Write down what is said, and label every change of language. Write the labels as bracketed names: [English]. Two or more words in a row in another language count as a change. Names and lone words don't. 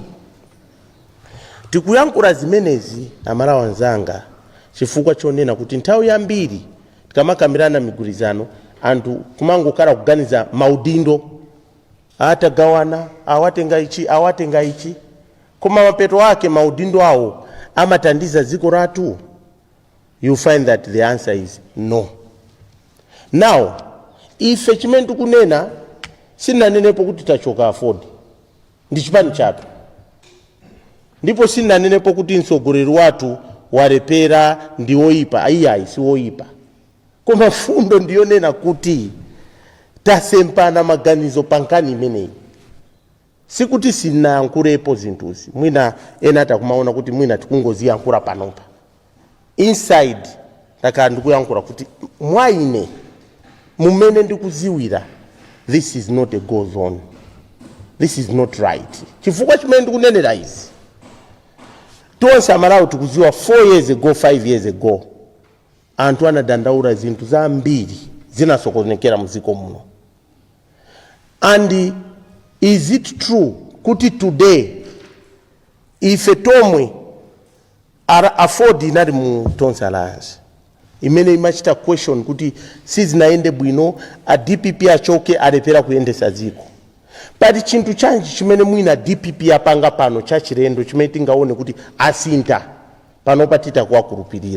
[Nyanja] Tikuyankhula zimenezi Amalawi anzanga chifukwa chonena kuti nthawi yambiri tikamakambirana migwirizano anthu kumangokhala kuganiza maudindo atagawana awatenga ichi koma mapeto ake maudindo awo amatandiza dziko latu. [English] You find that the answer is no. [Nyanja] Now ife chimene tikunena sinanenepo kuti tachoka Afford ndi chipani chatu, ndipo sinanenepo kuti mtsogoleri watu walepera ndi oyipa. Ayi si oyipa, koma fundo ndiyonena kuti tasempana maganizo pankani imeneyi. Sikuti sinayankhulepo zinthuzi, mwina ena takumaona kuti mwina tikungoziyankhula panopa. Inside takhala ndikuyankhula kuti mwaine mumene ndikuziwira [English] this is not a go zone, this is not right. [Nyanja] Chifukwa chimene ndikunenera izi tonse Amalawi tikuziwa 4 [English] years ago [Nyanja] 5 [English] years ago [Nyanja] anthu anadandaula zinthu zambiri zinasokonekera muziko muno. [English] And is it true [Nyanja] kuti today ife tomwe Afford inali mu Tonse Alliance imene imachita question kuti sizinaende bwino a DPP achoke alepera kuyendesa dziko? Pali chinthu chanji chimene mwina DPP apanga pano cha chilendo chimene tingaone kuti asinta panopa titakuwakhulupirira?